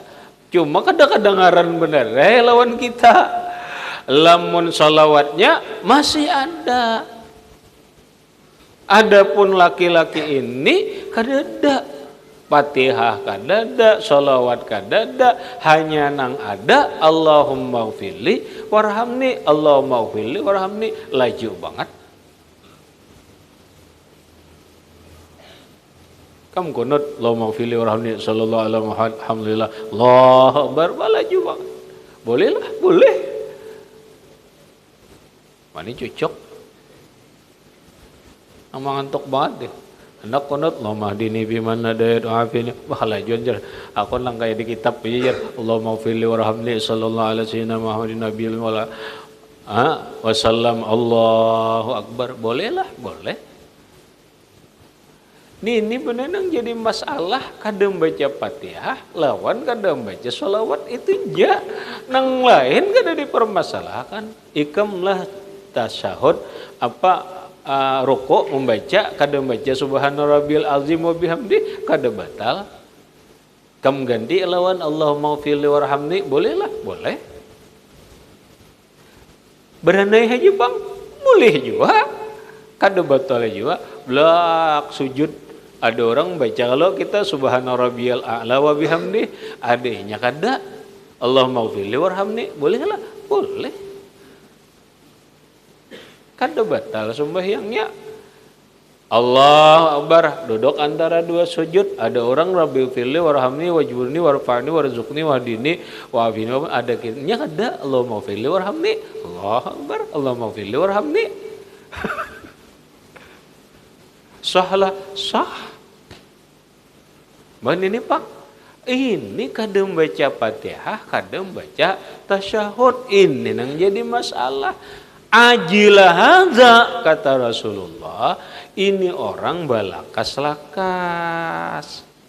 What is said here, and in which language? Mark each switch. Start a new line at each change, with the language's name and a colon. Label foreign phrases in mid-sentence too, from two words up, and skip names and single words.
Banjar: Cuma kadang-kadang ngaran bener lawan kita. Lamun salawatnya masih ada. Adapun laki-laki ini kadada, Fatihah kadada, sholawat kadada, hanya nang ada
Arabic: اللهم اغفر لي وارحمني, اللهم اغفر لي وارحمني,
Banjar: laju banget. Kamu kunut
Arabic: اللهم اغفر لي وارحمني صلى الله عليه وسلم الحمد لله الله أكبر,
Banjar: laju banget. Boleh lah, boleh. Mana cocok? Amang ngantuk banget deh. Hendak kunut
Arabic: اللهم اهدني بمن هديت وعافني.
Banjar: Wah lajuan jar. Aku nang kayak di kitab aja jar.
Arabic: اللهم اغفر لي وارحمني صلى الله عليه وسلم محمد النبي ولا. وسلم الله أكبر.
Banjar: Boleh lah, boleh. Ini benar nang jadi masalah kadang baca Fatihah lawan kadang baca sholawat itu ja. Nang lain kada dipermasalahkan. Ikamlah tasyahud apa rukuk membaca kada membaca
Arabic: سبحان ربي العظيم وبحمده
Banjar: kada batal. Kamu ganti lawan
Arabic: اللهم اغفر لي وارحمني,
Banjar: boleh lah, boleh. Berandai aja bang, boleh juga. Kada batal juga. Belak sujud ada orang baca kalau kita
Arabic: سبحان ربي الأعلى وبحمده,
Banjar: adanya kada
Arabic: اللهم اغفر لي وارحمني,
Banjar: boleh lah, boleh. Kada batal sembahyangnya.
Arabic: الله أكبر,
Banjar: duduk antara dua sujud, ada orang
Arabic: رب اغفر لي وارحمني واجبرني وارفعني وارزقني واهدني وعافني,
Banjar: ada kitanya kada
Arabic: اللهم اغفر لي وارحمني الله أكبر اللهم اغفر لي وارحمني.
Banjar: Sahlah, sah. Bahan ini pak, ini kadang baca Fatihah, kadang baca tasyahud, ini yang jadi masalah.
Arabic: عجل هذا,
Banjar: kata Rasulullah, ini orang balakas-lakas.